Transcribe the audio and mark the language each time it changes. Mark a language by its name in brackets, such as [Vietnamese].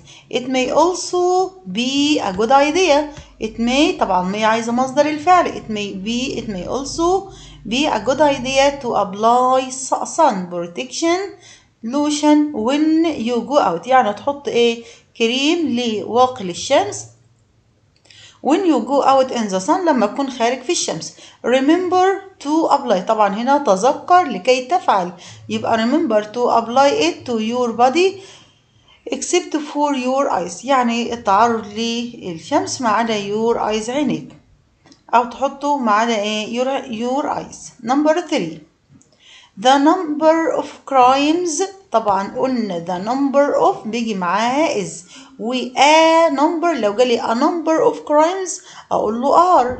[English] It may also be a good idea. It may [Arabic] طبعا may عايزة مصدر الفعل. [English] It may also be a good idea to apply sun protection lotion when you go out. [Arabic] يعني تحط كريم لواقي للشمس [English] when you go out in the sun [Arabic] لما تكون خارج في الشمس. [English] Remember to apply. [Arabic] طبعا هنا تذكر لكي تفعل. [English] يبقى remember to apply it to your body except for your eyes. [Arabic] يعني التعرض للشمس ما عدا [English] your eyes [Arabic] عينيك، أو تحطه ما عدا your eyes. [English] Number 3 the number of crimes. [Arabic] طبعا قلنا [English] the number of [Arabic] بيجي معاها is و [English] a number. [Arabic] لو جالي [English] a number of crimes [Arabic] أقول له are.